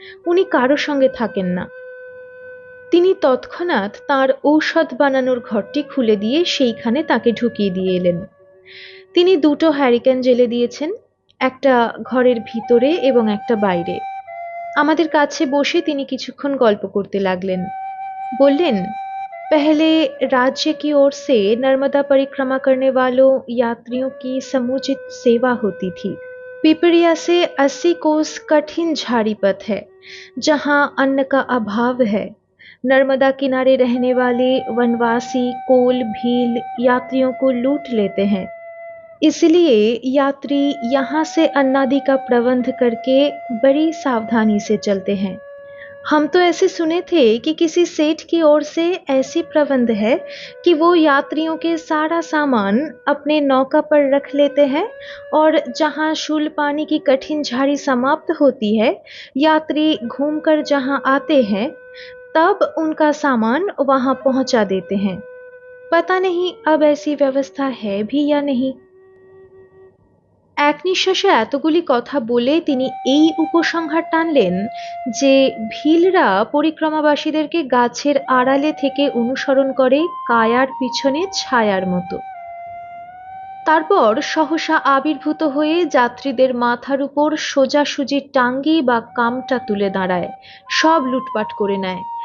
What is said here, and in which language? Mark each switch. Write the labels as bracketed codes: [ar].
[bn] উনি কারো সঙ্গে থাকেন না। তিনি তৎক্ষণাৎ তাঁর ঔষধ বানানোর ঘরটি খুলে দিয়ে সেইখানে তাকে ঢুকিয়ে দিয়ে এলেন। তিনি দুটো হ্যারিকেন জ্বেলে দিয়েছেন, একটা ঘরের ভিতরে এবং একটা বাইরে। আমাদের কাছে বসে তিনি কিছুক্ষণ গল্প করতে লাগলেন। বললেন, [hi] पहले राज्य की ओर से नर्मदा परिक्रमा करने वालों यात्रियों की समुचित सेवा होती थी। पिपरिया से 80 कोस कठिन झाड़ी पथ है, जहां अन्न का अभाव है। नर्मदा किनारे रहने वाले वनवासी कोल भील यात्रियों को लूट लेते हैं, इसलिए यात्री यहाँ से अन्नादि का प्रबंध करके बड़ी सावधानी से चलते हैं। हम तो ऐसे सुने थे कि किसी सेठ की ओर से ऐसी प्रबंध है कि वो यात्रियों के सारा सामान अपने नौका पर रख लेते हैं, और जहां शूलपानी की कठिन झाड़ी समाप्त होती है, यात्री घूमकर जहां आते हैं, तब उनका सामान वहां पहुंचा देते हैं। पता नहीं अब ऐसी व्यवस्था है भी या नहीं। [bn] এক নিঃশ্বাসে এতগুলি কথা বলে তিনি এই উপসংহার টানলেন যে ভিলরা পরিক্রমাবাসীদেরকে গাছের আড়ালে থেকে অনুসরণ করে কায়ার পিছনে ছায়ার মতো। তারপর সহসা আবির্ভূত হয়ে যাত্রীদের মাথার উপর সোজাসুজি টাঙ্গি বা কামটা তুলে দাঁড়ায়, সব লুটপাট করে নেয়।